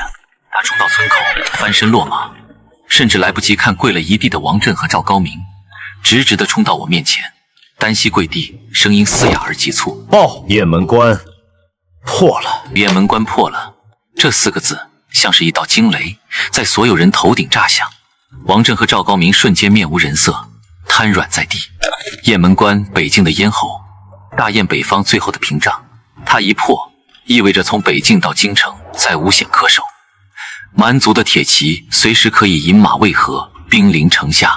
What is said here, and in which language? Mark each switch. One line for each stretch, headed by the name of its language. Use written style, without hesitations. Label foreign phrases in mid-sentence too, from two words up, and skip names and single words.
Chinese: 他衝到村口，翻身落馬，甚至來不及看跪了一地的王震和趙高明，直直地衝到我面前，单膝跪地，声音嘶哑而急促：“ 报，雁门关破了！” 雁门关破了，這4個字像是一道驚雷，在所有人頭頂炸響。王震和趙高明瞬間面無人色，癱軟在地。雁門關，北境的咽喉，大雁北方最後的屏障，它一破，意味着從北境到京城再無險可守。蠻族的鐵騎隨時可以引馬渭河，兵臨城下。